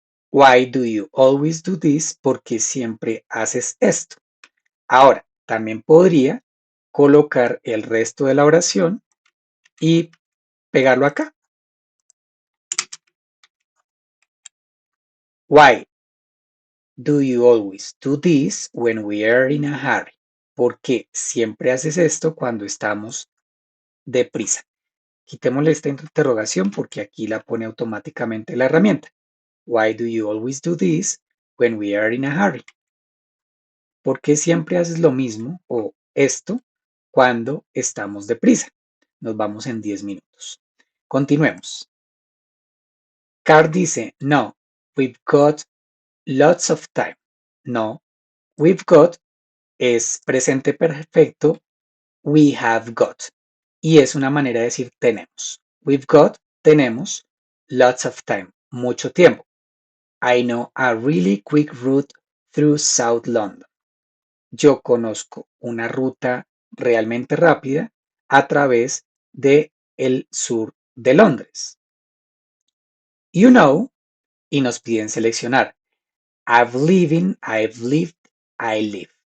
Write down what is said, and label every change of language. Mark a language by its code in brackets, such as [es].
[en] Why do you always do this? [es] Porque siempre haces esto. Ahora, también podría colocar el resto de la oración y pegarlo acá. [en] Why do you always do this when we are in a hurry? [es] Porque siempre haces esto cuando estamos deprisa. Quitémosle esta interrogación porque aquí la pone automáticamente la herramienta. [en] Why do you always do this when we are in a hurry? [es] ¿Por qué siempre haces lo mismo o esto cuando estamos deprisa? Nos vamos en 10 minutos. Continuemos. Carl dice, [en] no, we've got lots of time. No, we've got [es] es presente perfecto, [en] we have got. [es] Y es una manera de decir tenemos. [en] We've got, [es] tenemos, [en] lots of time, [es] mucho tiempo. [en] I know a really quick route through South London. [es] Yo conozco una ruta realmente rápida a través de el sur de Londres. [en] You know, [es] y nos piden seleccionar. [en] I've lived, I live.